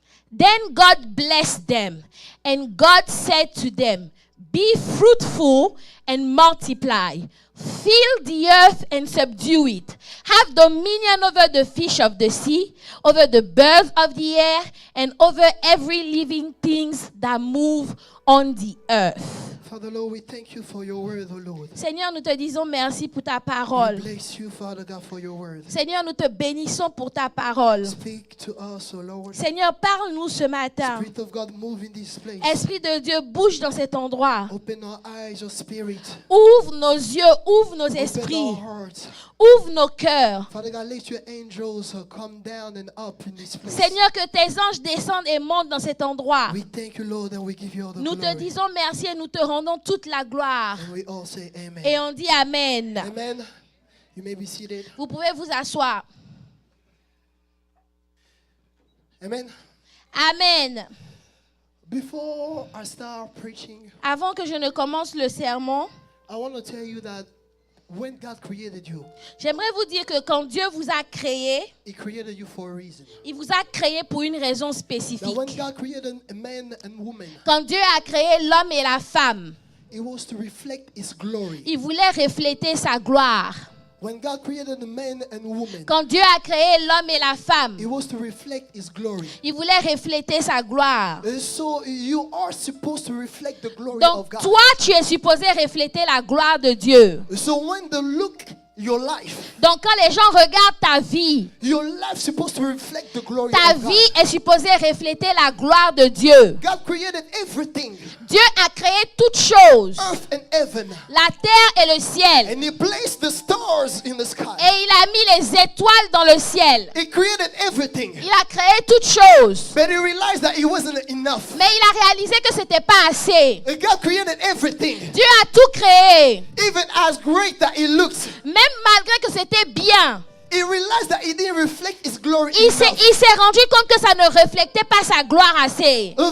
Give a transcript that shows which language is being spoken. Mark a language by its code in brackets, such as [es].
[en] Then God blessed them, and God said to them, Be fruitful and multiply. Fill the earth and subdue it. Have dominion over the fish of the sea, over the birds of the air, and over every living thing that move on the earth. Father Lord, we thank you for your word, oh Lord. [fr] Seigneur, nous te disons merci pour ta parole. [en] We bless you, Father God, for your word. [fr] Seigneur, nous te bénissons pour ta parole. [en] Speak to us, oh Lord. [fr] Seigneur, parle-nous ce matin. [en] Spirit of God, move in this place. [fr] Esprit de Dieu, bouge dans cet endroit. [en] Open our eyes, oh Spirit. [fr] Ouvre nos yeux, ouvre nos esprits, [en] Open our hearts. [fr] ouvre nos cœurs. [en] Father God, let your angels come down and up in this place. [fr] Seigneur, que tes anges descendent et montent dans cet endroit. [en] We thank you, Lord, and we give you all the [fr] Nous te [en] glory. [fr] disons merci et nous te rendons toute la gloire. [en] And we all say amen. [fr] Et on dit Amen. [en] Amen. You may be seated. [fr] Vous pouvez vous asseoir. [en] Amen. Amen. Before I start preaching, [fr] Avant que je ne commence le sermon, [en] I want to tell you that when God created you, [fr] j'aimerais vous dire que quand Dieu vous a créé, [en] He created you for a reason. [fr] il vous a créé pour une raison [en] Now, [fr] spécifique. [en] when God created a man and woman, [fr] Quand Dieu a créé l'homme et la femme, [en] it was to reflect His glory. [fr] il voulait refléter sa gloire. [en] When God created a man and woman, [fr] Quand Dieu a créé l'homme et la femme, [en] it was to reflect His glory. [fr] il voulait refléter sa gloire. [en] And so you are supposed to reflect the glory [fr] Donc [en] of God. [fr] toi, tu es supposé refléter la gloire de Dieu. [en] So when the look your life. [fr] Donc quand les gens regardent ta vie, [en] Your life is supposed to reflect the glory [fr] ta [en] of God. [fr] vie est supposée refléter la gloire de Dieu. [en] God created everything, [fr] Dieu a créé toutes choses, [en] earth and heaven, [fr] la terre et le ciel. [en] and He placed the stars in the sky. [fr] Et il a mis les étoiles dans le ciel. [en] He created everything, [fr] Il a créé toutes choses. [en] but He realized that it wasn't enough. [fr] Mais il a réalisé que c'était pas assez. [en] And God created everything, [fr] Dieu a tout créé. [en] even as great that it looks. [fr] Même malgré que c'était bien. [en] He realized that it didn't reflect His glory [fr] Il [en] enough. [fr] s'est rendu compte que ça ne reflétait pas sa gloire assez.